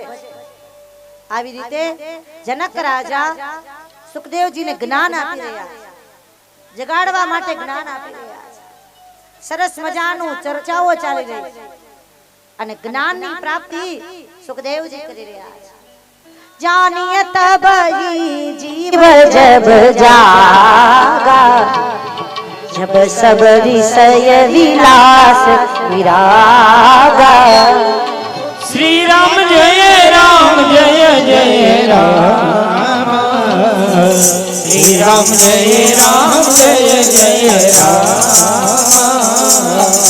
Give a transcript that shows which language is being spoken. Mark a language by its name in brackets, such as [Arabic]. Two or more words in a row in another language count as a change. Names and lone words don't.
[Gujarati] આવી રીતે જનક રાજા સુખદેવજીને જ્ઞાન આપી રહ્યા છે, જગાડવા માટે જ્ઞાન આપી રહ્યા છે. સરસ મજાનું ચર્ચાઓ ચાલી રહી છે અને જ્ઞાનની પ્રાપ્તિ સુખદેવજી કરી રહ્યા છે. [Awadhi] जानिए तब ही जीव जब जागा, जब सब विषय विलास विरागा. श्री राम जय राम जय जय राम, श्री राम जय राम जय जय राम.